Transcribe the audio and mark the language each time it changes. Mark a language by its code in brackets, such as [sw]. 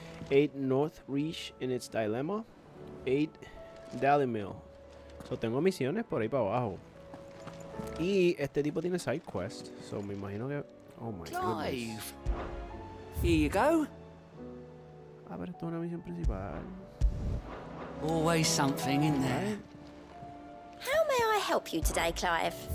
[en] 8 Northreach in its dilemma. 8 Dalimil. [es] So tengo misiones por ahí para abajo. Y este tipo tiene side quest. So me imagino que... [en] Oh my goodness. Clive. Here you go. [es] Ah, pero esto es una misión principal. [en] Always something in there. Right. How may I help you today, Clive?